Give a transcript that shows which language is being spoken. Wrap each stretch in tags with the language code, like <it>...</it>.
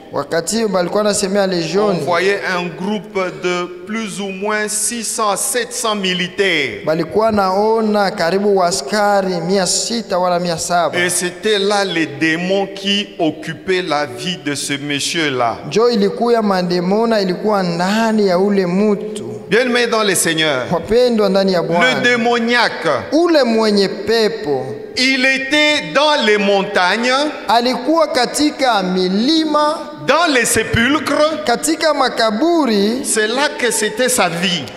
<sw>wakati balikuwa nasemea</sw> <fr>on</fr> <sw>legioni,</sw> <fr>voyait un groupe de plus ou moins 600 à 700 militaires.</fr> <sw>balikuwa naona karibu waskari 600 wala 700.</sw> <fr>Et c'était là les démons qui occupaient la vie de ce monsieur-là.</fr> <sw>Jo ilikuwa mandemona, ilikuwa ndani ya ule mutu.</sw> <fr>Bien-aimés dans le Seigneur,</fr> <sw>Wapendwa ndani ya</sw> <fr>le</fr> <sw>Bwana,</sw> <fr>démoniaque,</fr> <sw>ule mwenye pepo</sw> <fr>il était dans les montagnes,</fr> <sw>alikuwa katika milima</sw> <fr>dans les sépulcres,</fr> <sw>katika makaburi,</sw> <fr>c'est là que c'était sa vie.</fr>